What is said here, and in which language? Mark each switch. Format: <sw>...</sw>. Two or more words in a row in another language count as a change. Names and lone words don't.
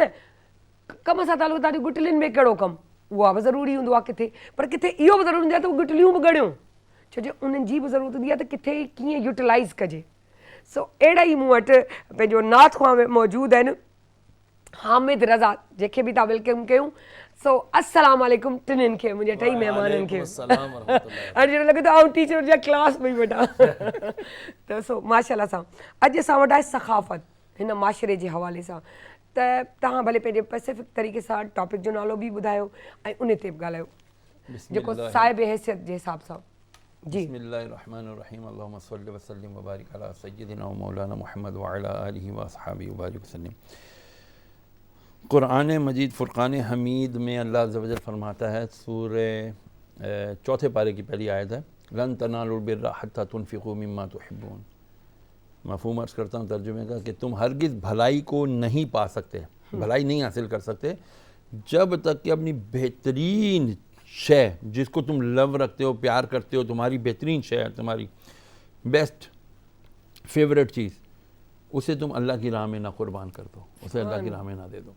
<sd>न कम सां तालुक़ु तव्हांजी गुटलिन में कहिड़ो कमु उहा बि ज़रूरी हूंदो आहे किथे पर किथे इहो बि ज़रूरी हूंदो आहे त उहे गुटलियूं बि ॻणियूं छो जो उन्हनि जी बि ज़रूरत हूंदी आहे त किथे कीअं यूटिलाइज़ कजे सो अहिड़ा ई मूं वटि पंहिंजो नात ख़्वां मौजूदु आहिनि हामिद रज़ा जंहिंखे बि तव्हां वेलकम कयूं सो</sd> <ar>السلام عليكم</ar> <sd>टिनिनि खे मुंहिंजे 2 महिमाननि खे हाणे जहिड़ो लॻे थो आउं टीचर जा क्लास पई वठां त सो माशाअल्लाह सां अॼु असां वटि आहे सख़ाफ़त हिन माशरे जे हवाले सां त तव्हां भले पंहिंजे पेसिफिक तरीक़े सां टॉपिक जो नालो बि ॿुधायो ऐं उन ते बि ॻाल्हायो जेको साहिब हैसियत जे हिसाब सां जी</sd> <ar>بسم الله الرحمن الرحيم اللهم صل وسلم وبارك على سيدنا ومولانا محمد وعلى آله وأصحابه وبارك وسلم.</ar> <ur>قرآن مجید فرقان حمید میں اللہ</ur> <ar>عز وجل</ar> <ur>فرماتا ہے سورے 4 پارے کی پہلی آیت ہے</ur> <ar>لن تنالوا البر حتى تنفقوا مما تحبون</ar> <ur>مفہوم عرض کرتا ہوں ترجمے کا کہ تم ہرگز بھلائی کو نہیں پا سکتے، بھلائی نہیں حاصل کر سکتے جب تک کہ اپنی بہترین شے جس کو تم لو رکھتے ہو، پیار کرتے ہو، تمہاری بہترین شے ہے، تمہاری</ur> <en>best favourite</en> <ur>چیز، اسے تم اللہ کی راہ میں نہ قربان کر دو، اسے اللہ کی راہ میں نہ دے دو.</ur>